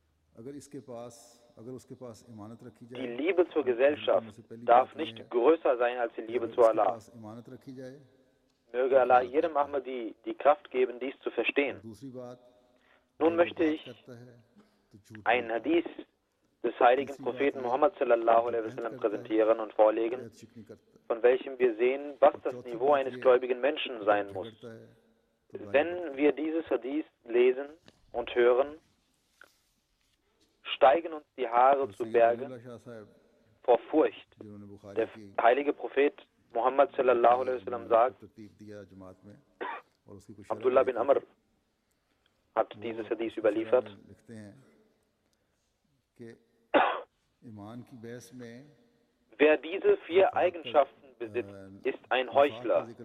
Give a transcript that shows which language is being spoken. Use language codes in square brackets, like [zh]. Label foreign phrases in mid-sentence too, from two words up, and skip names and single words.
[de] Die Liebe zur Gesellschaft darf nicht größer sein als die Liebe zu Allah. Möge Allah jedem Ahmadi die Kraft geben, dies zu verstehen. Nun möchte ich ein Hadith des heiligen Propheten Muhammad [ar] صلى الله عليه وسلم [de] präsentieren und vorlegen, von welchem wir sehen, was das Niveau eines gläubigen Menschen sein muss. Wenn wir dieses Hadith lesen und hören, steigen uns die Haare zu Berge vor Furcht. Der heilige Prophet Muhammad [ar] صلى الله عليه وسلم [de] sagt, Abdullah bin Amr hat dieses Hadith überliefert, wer diese 4 Eigenschaften besitzt, ist ein Heuchler.